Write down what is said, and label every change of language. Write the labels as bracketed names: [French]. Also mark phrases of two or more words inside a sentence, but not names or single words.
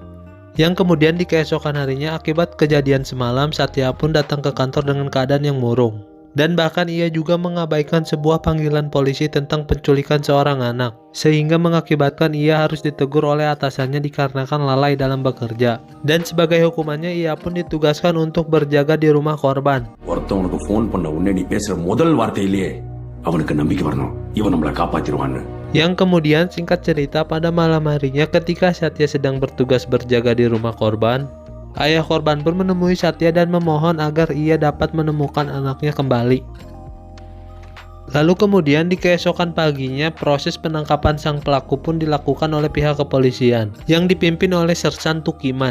[Indonesian] Yang kemudian di keesokan harinya akibat kejadian semalam, Satya pun datang ke kantor dengan keadaan yang murung. Dan bahkan ia juga mengabaikan sebuah panggilan polisi tentang penculikan seorang anak, sehingga mengakibatkan ia harus ditegur oleh atasannya dikarenakan lalai dalam bekerja. Dan sebagai hukumannya ia pun ditugaskan untuk berjaga di rumah korban. [Tamil] ஒருத்தவனுக்கு ஃபோன் பண்ண உடனே நீ பேசுற முதல் வார்த்தையிலேயே அவனுக்கு நம்பிக்கை வரணும் இவன் நம்மளை காப்பாத்திடுவான்னு. [Indonesian] Yang kemudian singkat cerita, pada malam harinya ketika Satya sedang bertugas berjaga di rumah korban, ayah korban pun menemui Satya dan memohon agar ia dapat menemukan anaknya kembali. Lalu kemudian di keesokan paginya proses penangkapan sang pelaku pun dilakukan oleh pihak kepolisian yang dipimpin oleh Sersan Tukiman.